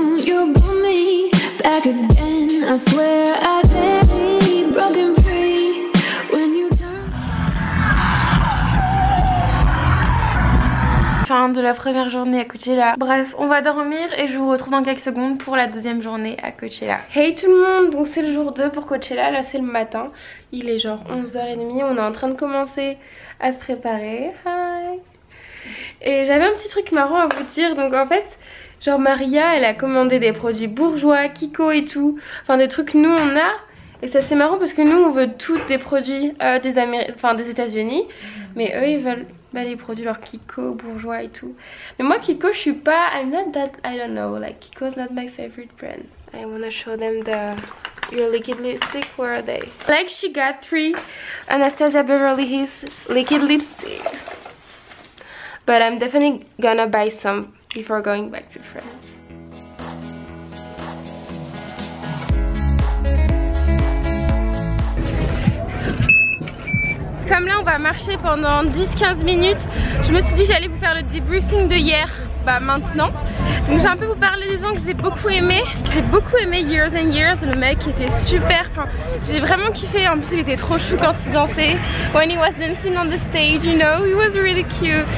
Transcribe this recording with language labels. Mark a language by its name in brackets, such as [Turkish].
[English] Back again, I swear I'd be broken free when you turn. [French] Fin de la première journée à Coachella. Bref, on va dormir et je vous retrouve dans quelques secondes pour la deuxième journée à Coachella. Hey tout le monde, donc c'est le jour 2 pour Coachella, là c'est le matin. Il est genre 11h30, on est en train de commencer à se préparer. Hi. Et j'avais un petit truc marrant à vous dire, donc en fait... Genre Maria elle a commandé des produits bourgeois, Kiko et tout. Enfin des trucs nous on a. Et c'est assez marrant parce que nous on veut tous des produits des États-Unis. Mais eux ils veulent les produits genre Kiko, bourgeois et tout. Mais moi Kiko je suis pas, [English] I'm not that, I don't know, like Kiko's not my favorite brand. I wanna show them your liquid lipstick, where are they? Like she got 3 Anastasia Beverly Hills liquid lipstick. But I'm definitely gonna buy some before going back to France. [French] Comme là on va marcher pendant 10-15 minutes, je me suis dit que j'allais vous faire le debriefing de hier, maintenant. Donc j'ai un peu vous parler des gens que j'ai beaucoup aimé. J'ai beaucoup aimé Years and Years, le mec était super, j'ai vraiment kiffé, en plus il était trop chou quand il dansait. [English] When he was dancing on the stage, you know, he was really cute.